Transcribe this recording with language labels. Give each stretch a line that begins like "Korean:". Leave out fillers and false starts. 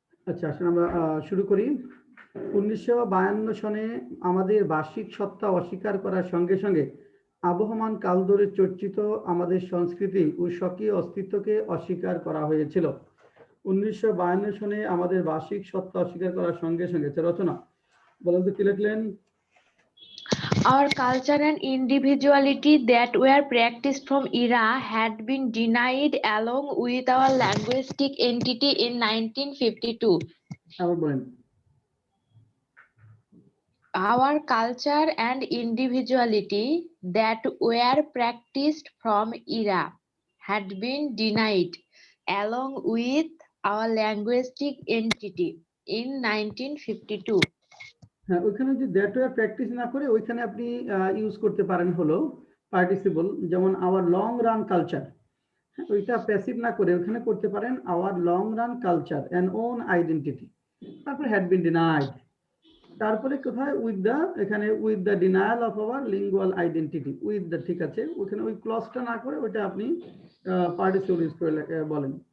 Bangla: আচ্ছা, আসলে আমরা শুরু করি। 1952 সনে আমাদের বার্ষিক সত্তা অস্বীকার করার সঙ্গে সঙ্গে আবহমান কাল ধরে চর্চিত আমাদের সংস্কৃতি ও স্বকীয় অস্তিত্বকে অস্বীকার করা হয়েছিল। 1952 সনে আমাদের বার্ষিক সত্তা অস্বীকার করার সঙ্গে সঙ্গে রচনা বলেন তো কি লিখলেন?
English: Our culture and individuality that were practiced from era had been denied along with our linguistic entity in 1952.
Bangla: আবার বলেন।
English: Our culture and individuality that were practiced from era had been denied along with our linguistic entity in 1952.
Bangla: হ্যাঁ, ওইখানে যে
English: that were practice
Bangla: না করে ওইখানে আপনি use করতে পারেন হলো পার্টিসিপল, যেমন
English: Our long run culture.
Bangla: ওইটা প্যাসিভ না করে ওখানে করতে পারেন
English: our long run culture and own identity,
Bangla: তারপর
English: had been denied,
Bangla: তারপরে কোথায় উইথ দ্য, এখানে
English: with the denial of our lingual identity,
Bangla: with the, ঠিক আছে, ওখানে ওই ক্লজটা না করে ওইটা আপনি পার্টিসিপল ইউজ করে বলেন।